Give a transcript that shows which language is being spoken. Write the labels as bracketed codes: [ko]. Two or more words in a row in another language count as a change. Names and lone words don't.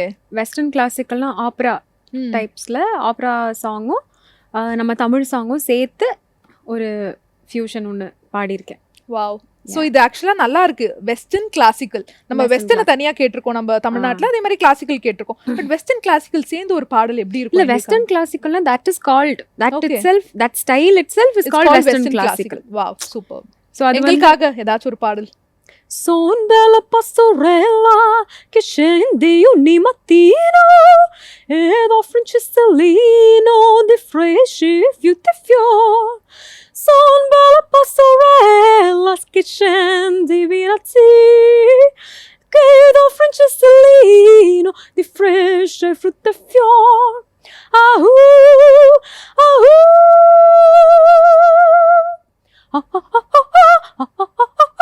[en] western classicalna opera typesil opera songum [ta] நம்ம தமிழ் சாங்கும் சேர்த்து ஒரு ஃபியூஷன் ஒன்று பாடியிருக்கேன். வாவ். ஸோ இது ஆக்சுவலாக நல்லா இருக்கு. [en] western classical [ta] நம்ம வெஸ்டர்னை தனியாக கேட்டிருக்கோம் நம்ம தமிழ்நாட்டில், அதே மாதிரி கிளாசிக்கல் கேட்டிருக்கோம். [en] but western classical [ta] சேர்ந்து ஒரு பாடல் எப்படி இருக்கும்? [en] இல்லை, western classicalna that is called that it self, that style it self is called western classical. wow super. ஸோ [ta] அதுக்காக ஏதாச்சும் ஒரு பாடல். [it] Son bella pastorella che scendi ogni mattino ed offri un cestellino di fresci fiuti e fior. Son bella pastorella che scendi vinazzi che offri un cestellino di fresci frutti e fior. Ahu, ahu, ah, ah, ah, ah, ah, ah, ah.